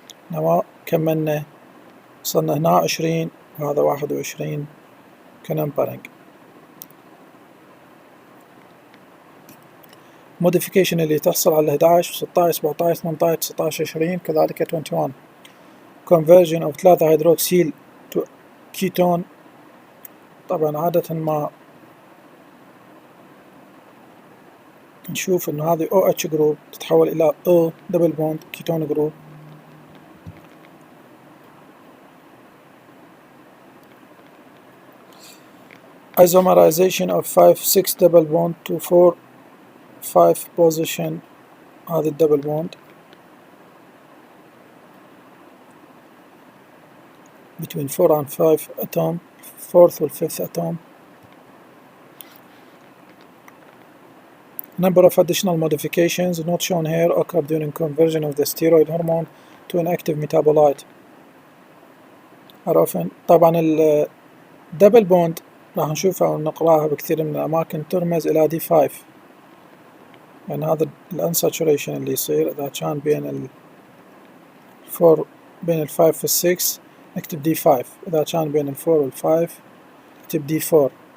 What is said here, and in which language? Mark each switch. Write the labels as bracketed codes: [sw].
[ar] نما كملنا وصلنا هنا 20 وهذا 21 كنمبرنج. modification اللي تحصل على 11 16 17 18 19 20 كذلك 21. [en] conversion of 3 hydroxyl to ketone. [ar] طبعا عادة ما نشوف انه هذه OH جروب تتحول الى O double bond ketone جروب. [en] isomerization of 5-6 double bond to 4-5 position. هذا الدبل bond between 4 and 5 atom, 4th and 5th atom. Number of additional modifications not shown here occur during conversion of the steroid hormone to an active metabolite. [ar] عرفن طبعا الدبل بوند راح نشوفها ونقراها بكثير من الأماكن ترمز إلى D5، يعني هذا الانساتوريشن اللي يصير إذا كان بين بين 5 وال 6 نكتب D5، إذا كان بين 4 وال 5 نكتب D4.